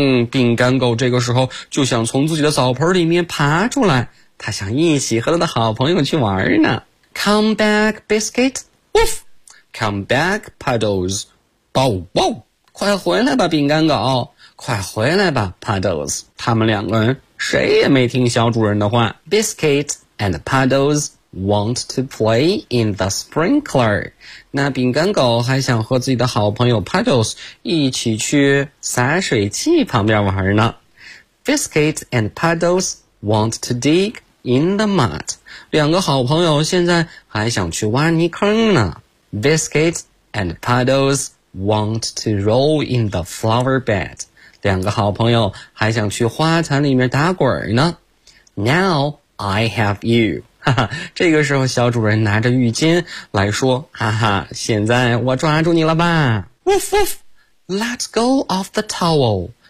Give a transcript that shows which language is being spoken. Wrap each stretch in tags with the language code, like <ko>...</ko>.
<zh>饼干狗这个时候就想从自己的澡盆里面爬出来，他想一起和他的好朋友去玩呢。</zh> <en>Come back, Biscuit. Woof! Come back, Puddles. Bow, wow!</en> <zh>快回来吧，饼干狗，快回来吧 Puddles。他们两个人谁也没听小主人的话。</zh> <en>Biscuit and Puddles want to play in the sprinkler.</en> <zh>那饼干狗还想和自己的好朋友 Puddles 一起去洒水器旁边玩呢。</zh> <en>Biscuit and Puddles want to dig in the mud.</en> <zh>两个好朋友现在还想去挖泥坑呢。</zh> <en>Biscuit and PuddlesWant to roll in the flower bed.</en> <zh>两个好朋友还想去花坛里面打滚呢。</zh> <en>Now I have you.</en> <zh>这个时候小主人拿着浴巾来说，哈哈，现在我抓住你了吧。</zh> <en>Woof woof. Let go of the towel.</en>